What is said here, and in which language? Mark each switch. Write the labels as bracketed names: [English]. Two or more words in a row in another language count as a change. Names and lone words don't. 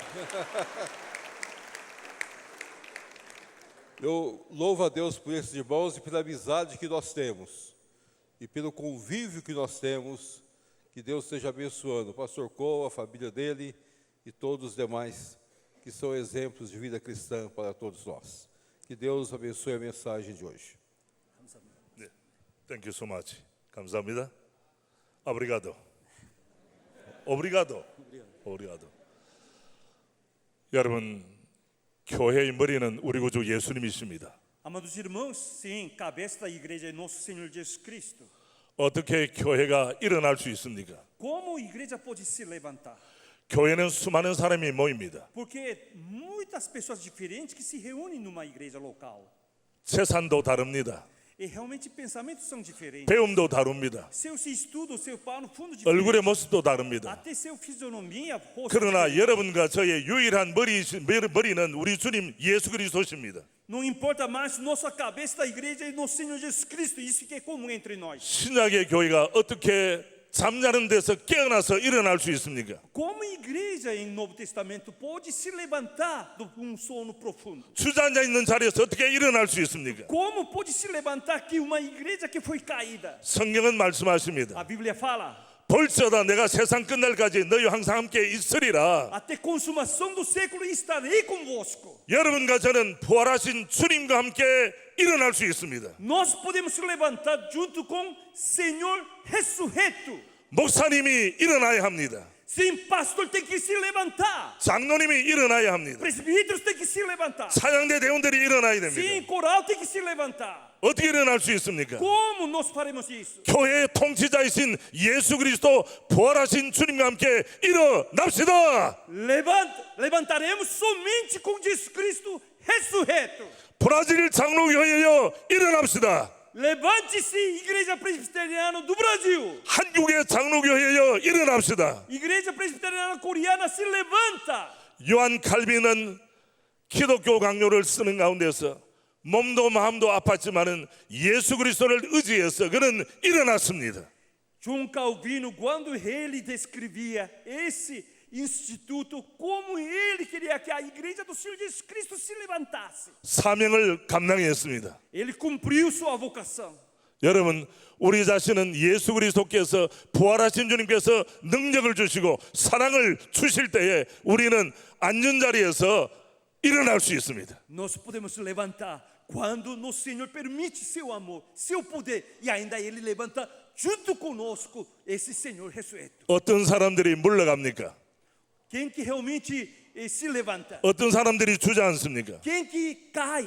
[Portuguese] Eu louvo a Deus por esses irmãos e pela amizade que nós temos e pelo convívio que nós temos. Que Deus esteja abençoando o pastor Cole, a família dele e todos os demais que são exemplos de vida cristã para todos nós. Que Deus abençoe a mensagem de hoje. [Korean] 네. [English] Thank you so much. [Korean] 감사합니다. [Portuguese] Obrigado. Obrigado. Obrigado. [Korean] 여러분, 교회의 머리는 우리 구주 예수님이십니다. [Portuguese] Amados irmãos, sim, cabeça da igreja é nosso Senhor Jesus Cristo. [Korean] 어떻게 교회가 일어날 수 있습니까? [Portuguese] Como a igreja pode se levantar? [Korean] 교회는 수많은 사람이 모입니다. [Portuguese] Porque muitas pessoas diferentes que se reúnem numa igreja local. [Korean] 재산도 다릅니다. [Portuguese] E realmente pensamentos são diferentes. [Korean] 배움도 다릅니다. [Portuguese] Seus estudos, seu pano fundo [Korean] 얼굴의 [Portuguese] diferente. [Korean] 모습도 다릅니다. [Portuguese] Até seu fisionomia, rosto [Korean] 그러나 [Portuguese] diferente. [Korean] 여러분과 저의 유일한 머리는 우리 주님 예수 그리스도십니다. [Portuguese] Não importa mais, nossa cabeça da igreja é nosso Senhor Jesus Cristo. Isso que é comum entre nós. [Korean] 신약의 교회가 어떻게 잠자는 데서 깨어나서 일어날 수 있습니까? [Portuguese] Como a igreja em Novo Testamento pode se levantar de um sono profundo? [Korean] 주저앉아 있는 자리에서 어떻게 일어날 수 있습니까? [Portuguese] Como pode se levantar que uma igreja que foi caída? [Korean] 성경은 말씀하십니다. [Portuguese] A Bíblia fala: [Korean] 볼지어다 내가 세상 끝날까지 너희 항상 함께 있으리라. [Portuguese] até consumação do século estarei convosco. [Korean] 여러분과 저는 부활하신 주님과 함께 일어날 수 있습니다. [Portuguese] Nós podemos se levantar junto com Senhor ressurreto. [Korean] 목사님이 일어나야 합니다. [Portuguese] Sim, pastor tem que se levantar. [Korean] 장로님이 일어나야 합니다. [Portuguese] Presbíteros tem que se levantar. [Korean] 사양대 대원들이 일어나야 됩니다. [Portuguese] Sim, coral tem que se levantar. [Korean] 어떻게 일어날 수 있습니까? [Portuguese] Como nós faremos isso? [Korean] 교회의 통치자이신 예수 그리스도 부활하신 주님과 함께 일어납시다. [Portuguese] Levantaremos somente com Jesus Cristo ressurreto. [Korean] 브라질 장로교회여 일어납시다. [Portuguese] Levante-se, Igreja Presbiteriana do Brasil. [Korean] 한국의 장로교회여 일어납시다. [Portuguese] Igreja Presbiteriana Coreana se levanta. [Korean] 요한 칼빈은 기독교 강요를 쓰는 가운데서 몸도 마음도 아팠지만은 예수 그리스도를 의지해서 그는 일어났습니다. [Portuguese] João Calvino, quando ele descrevia esse instituto, como ele queria que a igreja do Senhor Jesus Cristo se levantasse. [Korean] 사명을 감당했습니다. [Portuguese] Ele cumpriu sua vocação. [Korean] 여러분, 우리 자신은 예수 그리스도께서 부활하신 주님께서 능력을 주시고 사랑을 주실 때에 우리는 앉은 자리에서 일어날 수 있습니다. [Portuguese] Nós podemos levantar quando nosso Senhor permite seu amor, seu poder, e ainda ele levanta junto conosco esse Senhor ressurreto. [Korean] 어떤 사람들이 물러갑니까? [Portuguese] Quem que realmente se levanta? [Korean] 어떤 사람들이 주저앉습니까? [Portuguese] Quem que cai?